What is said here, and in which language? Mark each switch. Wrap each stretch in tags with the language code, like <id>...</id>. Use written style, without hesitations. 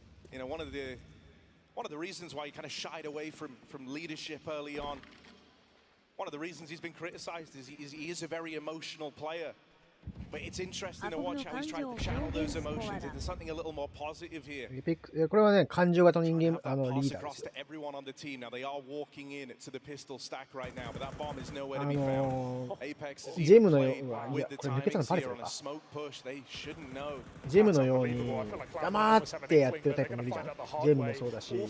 <en>You know, one of the reasons why he kind of shied away from leadership early on. One of the reasons he's been criticized is he is a very emotional player. But it's interesting to watch how he's trying to channel those emotions into something a little more positive here.</en> <ja>これはね、感情型の人間リーダーですよ。</ja> <en>Everyone on the team now they are walking in to the pistol stack right now, but that bomb is nowhere to be found. Apex is</en> <ja>ジェムのように、</ja> <en>with the timings here on a smoke push. They shouldn't know.</en> <ja>ジェムのように黙ってやってるタイプもいるじゃん。ジェムもそうだし。</ja>